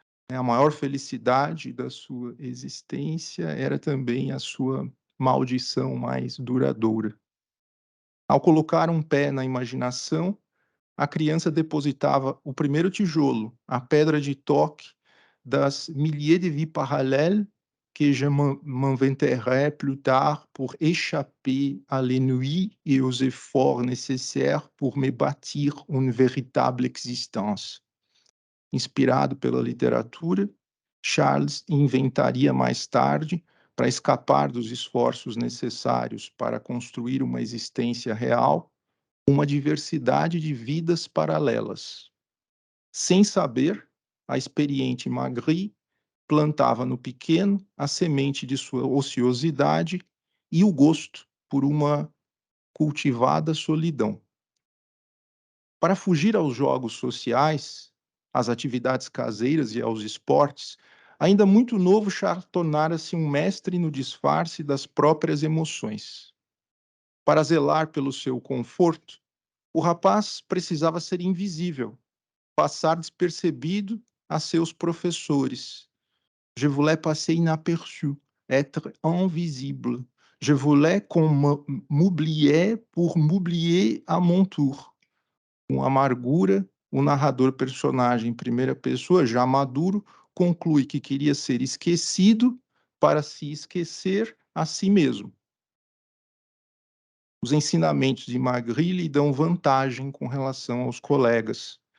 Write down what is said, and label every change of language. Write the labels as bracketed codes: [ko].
[pt] A maior felicidade da sua existência era também a sua maldição mais duradoura. Ao colocar um pé na imaginação, a criança depositava o primeiro tijolo, a pedra de toque das [fr] Milliers de Vies Parallèles, que je m'inventerai plus tard pour échapper à l'ennui et aux efforts nécessaires pour me bâtir une véritable existence. [pt] Inspirado pela literatura, Charles inventaria mais tarde, para escapar dos esforços necessários para construir uma existência real, uma diversidade de vidas paralelas. Sem saber, a experiente Magritte plantava no pequeno a semente de sua ociosidade e o gosto por uma cultivada solidão. Para fugir aos jogos sociais, às atividades caseiras e aos esportes, ainda muito novo, Charles tornara-se um mestre no disfarce das próprias emoções. Para zelar pelo seu conforto, o rapaz precisava ser invisível, passar despercebido a seus professores. [fr] Je voulais passer inaperçu, être invisible. Je voulais qu'on m'oubliait pour m'oublier à mon tour. [pt] Com amargura, o narrador personagem em primeira pessoa, já maduro, conclui que queria ser esquecido para se esquecer a si mesmo. Os ensinamentos de Magritte lhe dão vantagem com relação aos colegas.